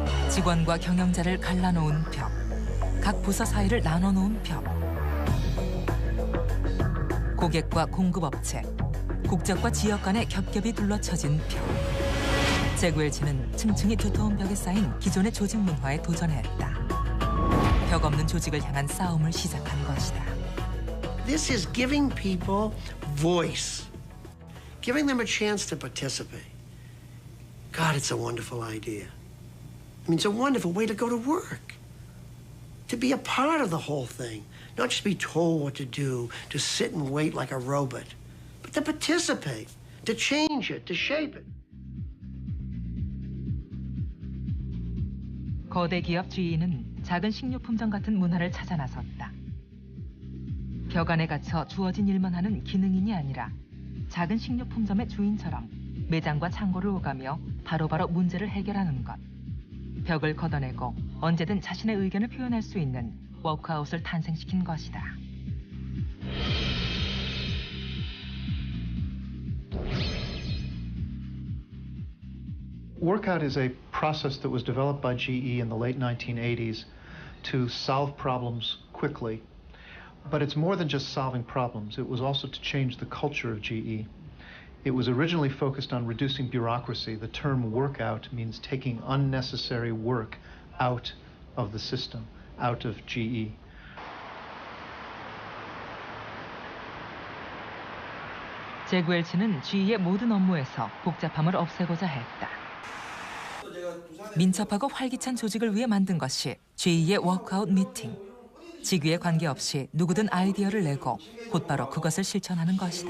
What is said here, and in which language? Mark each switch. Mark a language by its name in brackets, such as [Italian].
[Korean] 직원과 경영자를 갈라놓은 벽, 각 부서 사이를 나눠놓은 벽, 고객과 공급업체, 국적과 지역 간의 겹겹이 둘러쳐진 벽. 제구엘치는 층층이 두터운 벽에 쌓인 기존의 조직 문화에 도전했다. 벽 없는 조직을 향한 싸움을 시작한 것이다. [English] This is giving people voice, giving them a chance to participate. God, it's a wonderful idea. I mean, it's a wonderful way to go to work, to be a part of the whole thing, not just be told what to do, to sit and wait like a robot, but to participate, to change it, to shape it. [Korean] 거대 기업 주인은 작은 식료품점 같은 문화를 찾아 나섰다. 벽 안에 갇혀 주어진 일만 하는 기능인이 아니라 작은 식료품점의 주인처럼 매장과 창고를 오가며 바로바로 문제를 해결하는 것. 벽을 걷어내고 언제든 자신의 의견을 표현할 수 있는 워크아웃을 탄생시킨 것이다. [English] Workout is a process that was developed by GE in the late 1980s to solve problems quickly. But it's more than just solving problems. It was also to change the culture of GE. It was originally focused on reducing bureaucracy. The term workout means taking unnecessary work out of the system, out of GE. [Korean] 제구엘치는 GE의 모든 업무에서 복잡함을 없애고자 했다. 민첩하고 활기찬 조직을 위해 만든 것이 GE의 워크아웃 미팅. 직위에 관계없이 누구든 아이디어를 내고 곧바로 그것을 실천하는 것이다.